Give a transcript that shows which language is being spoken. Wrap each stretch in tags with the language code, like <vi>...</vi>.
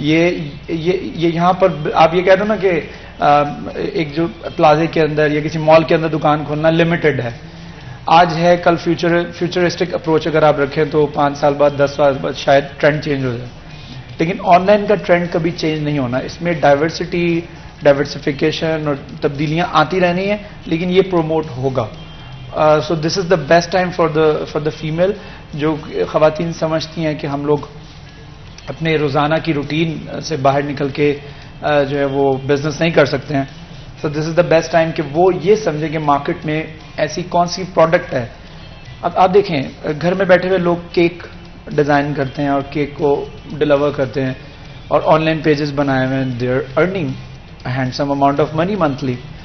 <ur>یہ یہاں پر آپ یہ کہتے ہو نا کہ ایک جو پلازے کے اندر یا کسی مال کے اندر دکان کھولنا لمیٹڈ ہے, آج ہے کل فیوچرسٹک اپروچ اگر آپ رکھیں تو 5 سال بعد 10 سال بعد شاید ٹرینڈ چینج ہو جائے. لیکن آن لائن کا ٹرینڈ کبھی چینج نہیں ہونا. اس میں ڈائیورسفیکیشن اور تبدیلیاں آتی رہنی ہیں, لیکن یہ پروموٹ ہوگا.</ur> <en>So this is the best time for the female.</en> <ur>جو خواتین سمجھتی ہیں کہ ہم لوگ اپنے روزانہ کی روٹین سے باہر نکل کے جو ہے وہ بزنس نہیں کر سکتے ہیں,</ur> <en>so this is the best time</en> <ur>کہ وہ یہ سمجھیں کہ مارکیٹ میں ایسی کون سی پروڈکٹ ہے. اب آپ دیکھیں گھر میں بیٹھے ہوئے لوگ کیک ڈیزائن کرتے ہیں اور کیک کو ڈلیور کرتے ہیں اور آن لائن پیجز بنائے ہوئے ہیں,</ur> <en>They are earning handsome amount of money monthly.</en>